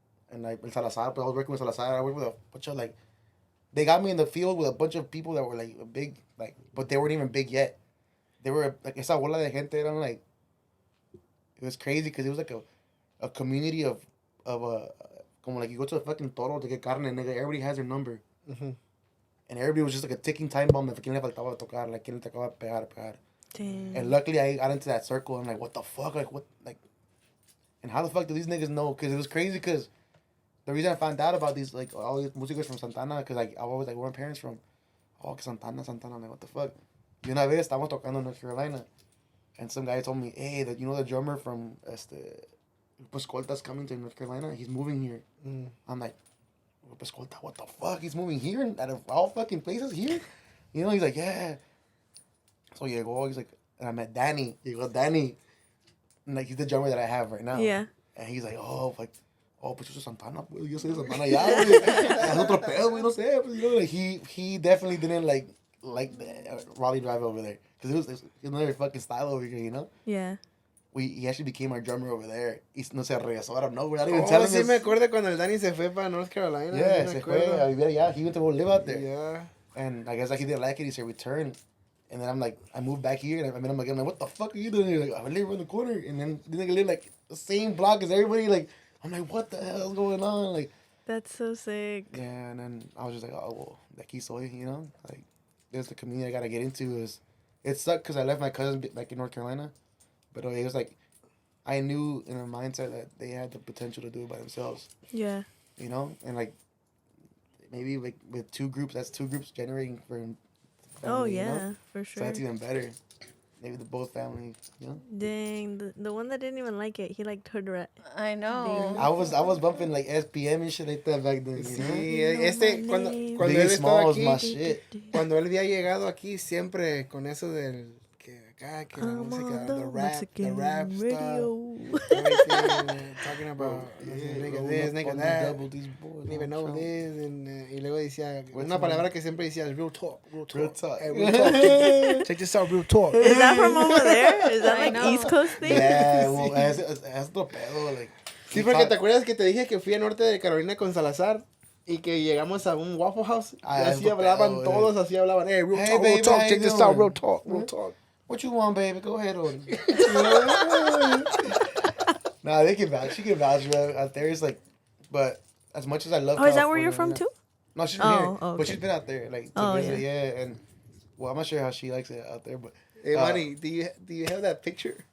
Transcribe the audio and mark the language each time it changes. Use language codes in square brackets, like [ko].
[en] And like in Salazar, but I was working with Salazar. I worked with a bunch of like, they got me in the field with a bunch of people that were like big, like, but they weren't even big yet. They were like [es] esa bola de gente. [en] And I'm like, it was crazy because it was like a community of como like you go to a fucking toro to get carne, nigga. Everybody has their number. Mm-hmm. And everybody was just like a ticking time bomb. [es] If quién le faltaba tocar, like quién le tocaba pegar. [en] Damn. And luckily I got into that circle. I'm like, what the fuck? Like what? Like, and how the fuck do these niggas know? Because it was crazy. Because the reason I found out about these like all these músicos from Santana, because like I always like where my parents from. [es] Oh, que Santana. [en] I'm like, what the fuck? [es] Y una vez estábamos tocando [en] in North Carolina, and some guy told me, hey, that you know the drummer from Pescolta's coming to North Carolina. He's moving here. Mm. I'm like, Pescolta, what the fuck? He's moving here out of all fucking places here? You know, he's like, yeah. [es] So llegó, [en] he's like, and I met Danny. [es] Llegó Danny. [en] And like, he's the drummer that I have right now. Yeah. And he's like, [es] pues yo soy Santana, pues. Yo soy de Santana ya, güey. Es otro pedo, güey, no sé. Pues, [en] you know, like, he definitely didn't like the Raleigh Drive over there. Because it was another fucking style over here, you know? Yeah. He actually became our drummer over there. [es] Y no se regresó [en] out of nowhere. Not even telling [es] Sí, [en] us. [es] me acuerdo cuando el Danny se fue para North Carolina. [en] Yeah, [es] se fue a vivir allá. [en] He went to go live out there. Yeah. And I guess like he didn't like it. He said return. And then I'm like, I moved back here. And I met him again. I'm like, what the fuck are you doing here? Like, I live around the corner. And then the nigga live like the same block as everybody. Like, I'm like, what the hell is going on? Like, That's so sick. yeah. And then I was just like, oh, well, [es] de aquí soy, [en] you know? Like, there's the community I got to get into. It sucked because I left my cousin back in North Carolina. But it was like, I knew in a mindset that they had the potential to do it by themselves. Yeah. You know? And like, maybe like with two groups, that's two groups generating for family, Oh, yeah, you know? for sure. that's even better. Maybe both families, you know? Dang, the one that didn't even like it, he liked Hood Rat. I know. I was bumping like SPM and shit like that back then, you know? [es] Sí, cuando él [en] Biggie [es] estaba [en] Smalls, [es] aquí, [en] my shit. [es] cuando él había llegado aquí, siempre con eso del que acá, que la [en] I'm [es] música, [en] on the the rap Mexican radio. stuff, everything, talking about nigga this, nigga that, didn't even know this, [es] y luego decía, una palabra que siempre decía, [en] real talk. Real talk. Hey, real talk. Check this out, real talk. Is that from over there? Is that I like know. East Coast thing? Yeah, well, [es] es otro pedo, [en] like. [es] Sí, porque te acuerdas que te dije que fui a norte de Carolina con Salazar y que llegamos a un Waffle House y así hablaban todos, así hablaban, [en] hey, real talk, real talk, [es] check this out, real talk, real talk. [en] What you want, baby? Go ahead on. Nah, they can vouch. She can vouch, bro. Out there, it's like, but as much as I love. Oh, is that where you're from too? No, she's from here, okay. but she's been out there, like, to visit, yeah. And well, I'm not sure how she likes it out there, but. Hey, Manny, do you have that picture?